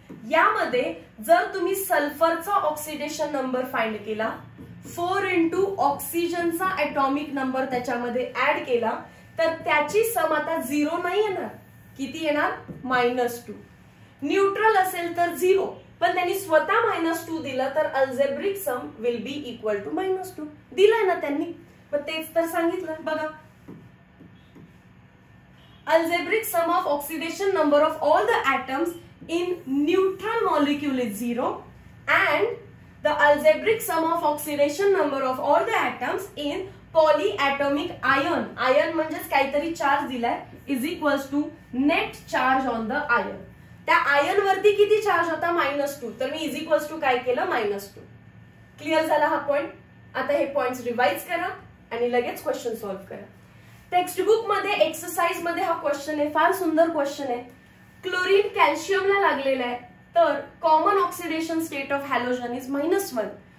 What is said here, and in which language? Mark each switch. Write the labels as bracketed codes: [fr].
[mr] यामध्ये जर तुम्ही सल्फरचा ऑक्सिडेशन नंबर फाइंड केला, 4 × ऑक्सिजनचा ॲटॉमिक नंबर त्याच्यामध्ये ऍड केला, तर त्याची सम आता 0 नाही येणार. किती येणार? -2. न्यूट्रल असेल तर 0, पण त्यांनी स्वतः -2 दिलं, तर [en] Algebraic sum will be equal to -2. [mr] दिलंय ना त्यांनी, पण तेच तर सांगितलं. बघा, [en] algebraic sum of oxidation number of all the atoms in neutral molecule is 0 and the algebraic sum of oxidation number of all the atoms in polyatomic ion, ion [mr] म्हणजेच काहीतरी चार्ज दिलाय, [en] is equals to net charge on the ion. [mr] त्या ion वरती किती charge होता? -2. तर मी [en] is equals to [mr] काय केलं? -2. क्लिअर झाला हा पॉइंट? आता हे पॉइंट्स रिवाइज करा आणि लगेच क्वेश्चन सॉल्व्ह करा. टेक्स्ट बुक मध्ये एक्सरसाइज मध्ये हा क्वेश्चन आहे, फार सुंदर क्वेश्चन आहे. क्लोरीन कॅल्शियमला लागलेला आहे, तर [en] Common oxidation state of halogen is -1.